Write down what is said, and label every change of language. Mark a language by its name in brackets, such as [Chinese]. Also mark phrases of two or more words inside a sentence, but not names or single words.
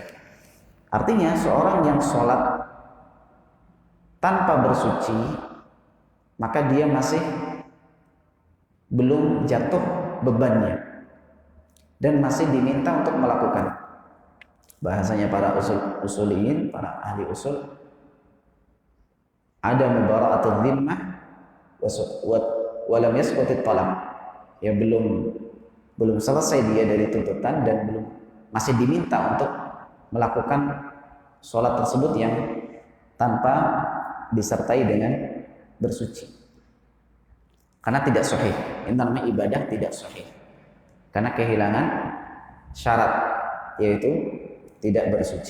[Indonesian] Artinya seorang yang sholat tanpa bersuci, maka dia masih belum jatuh bebannya dan masih diminta untuk melakukan. Bahasanya para usuliyin, para ahli usul, ada [Arabic] براءة الذمة ولم يسقط الطلب. [Indonesian] Ya belum selesai dia dari tuntutan dan masih diminta untuk melakukan sholat tersebut yang tanpa disertai dengan bersuci. Karena tidak sahih. Ini namanya ibadah tidak sahih. Karena kehilangan syarat, yaitu tidak bersuci.